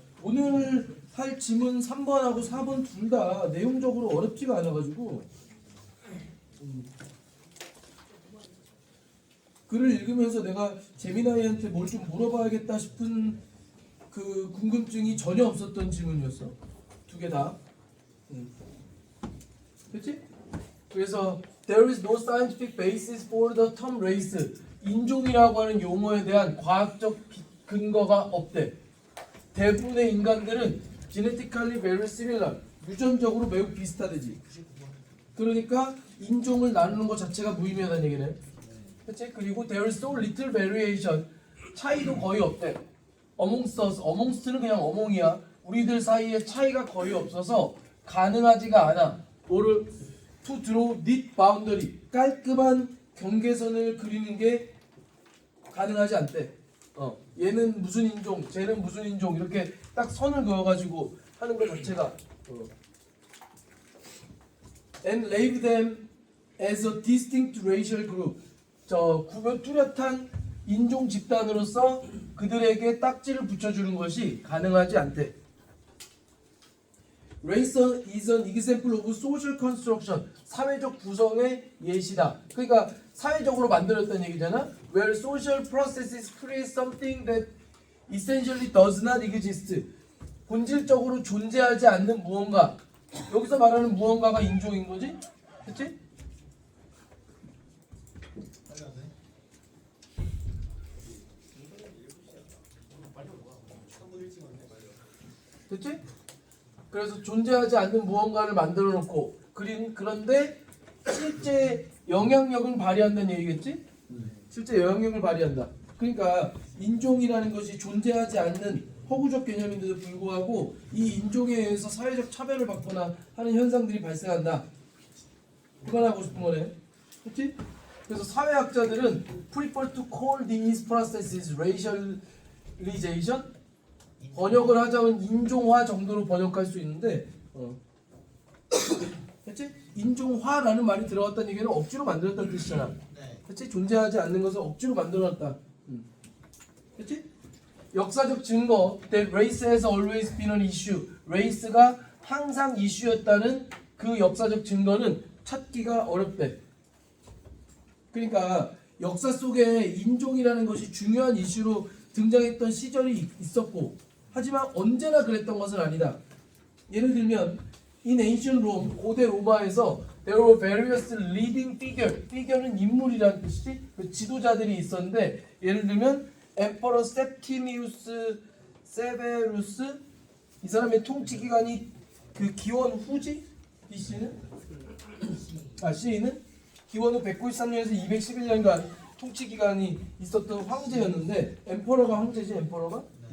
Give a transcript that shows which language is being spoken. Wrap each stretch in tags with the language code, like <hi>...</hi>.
<ko>오늘 할 지문 3번하고 4번 둘 다 내용적으로 어렵지가 않아가지고 글을 읽으면서 내가 재민아이한테 뭘 좀 물어봐야겠다 싶은 그 궁금증이 전혀 없었던 지문이었어. 두 개 다. 그렇지? 그래서</ko> <en>There is no scientific basis for the term race.</en> <ko>인종이라고 하는 용어에 대한 과학적 근거가 없대. 대부분의 인간들은</ko> <en>genetically very similar.</en> <ko>유전적으로 매우 비슷하대지. 그러니까 인종을 나누는 것 자체가 무의미하다는 얘기네. 그렇지?</ko> <en>그리고 there is so little variation.</en> <ko>차이도 거의 없대.</ko> <en>amongst us.</en> <ko>amongst는 그냥 어몽이야. 우리들 사이에 차이가 거의 없어서 가능하지가 않아. 뭐를</ko> <en>to draw neat boundary.</en> <ko>깔끔한 경계선을 그리는 게 가능하지 않대. 얘는 무슨 인종, 쟤는 무슨 인종 이렇게 딱 선을 그어가지고 하는 것 자체가</ko> <en>and label them as a distinct racial group.</en> <ko>저 구분 뚜렷한 인종 집단으로서 그들에게 딱지를 붙여주는 것이 가능하지 않대.</ko> <en>Race is an example of social construction.</en> <ko>사회적 구성의 예시다. 그러니까 사회적으로 만들었다는 얘기잖아.</ko> <en>Where social processes create something that essentially does not exist.</en> <ko>본질적으로 존재하지 않는 무언가. 여기서 말하는 무언가가 인종인 거지? 그치? 그치? 그래서 존재하지 않는 무언가를 만들어 놓고 그런데 실제 영향력을 발휘한다는 얘기겠지? 실제 영향력을 발휘한다. 그러니까 인종이라는 것이 존재하지 않는 허구적 개념인데도 불구하고 이 인종에 의해서 사회적 차별을 받거나 하는 현상들이 발생한다. 그만하고 싶은 거네. 그렇지? 그래서 사회학자들은</ko> <en>prefer to call these processes racialization.</en> <ko>번역을 하자면 인종화 정도로 번역할 수 있는데 그렇지? 인종화라는 말이 들어갔다는 얘기는 억지로 만들었다는 뜻이잖아. 그렇지? 존재하지 않는 것을 억지로 만들어놨다. 그렇지? 역사적 증거</ko> <en>that race has always been an issue.</en> <ko>race가 항상 이슈였다는 그 역사적 증거는 찾기가 어렵대. 그러니까 역사 속에 인종이라는 것이 중요한 이슈로 등장했던 시절이 있었고 하지만 언제나 그랬던 것은 아니다. 예를 들면</ko> <en>in ancient Rome,</en> <ko>고대 로마에서</ko> <en>there were various leading figure는</en> <ko>인물이라는 뜻이지. 그 지도자들이 있었는데 예를 들면 Emperor Septimius Severus 이 사람의 통치 기간이 그 기원 후지? BC는? C는 기원 후 193년에서 211년간 통치 기간이 있었던 황제였는데 엠퍼러가 황제지 엠퍼러가?</ko>